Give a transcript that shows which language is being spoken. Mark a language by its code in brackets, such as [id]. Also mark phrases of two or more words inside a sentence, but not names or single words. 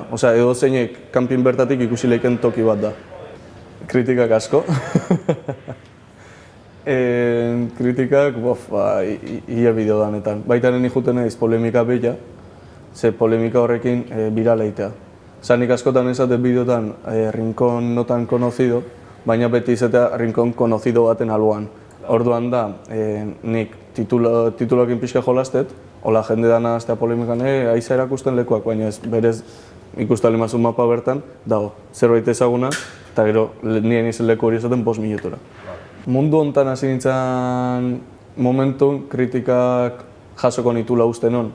[eu] Osea, edo zeinek kanpin bertatik ikusi leiken toki bat da. Kritikak asko. Kritikak, ia bideo danetan. Baita nien ikuten ez polemika bila, ze polemika horrekin birala itea. Zanik askotan esaten bideotan [es] rincón no tan conocido, [eu] baina beti izatea [es] rincón conocido [eu] baten alboan. Orduan da, nik tituloekin pixka jolastet, hola jende dana aztea polemikan, aiza erakusten lekuak, baina ez berez ikustale mazun mapa bertan, dago, zerbait ezaguna, eta gero nien izen leku hori esaten 5 minutura. Mundu hontan hasi nintzen momentun kritikak jasoko nitula uste non.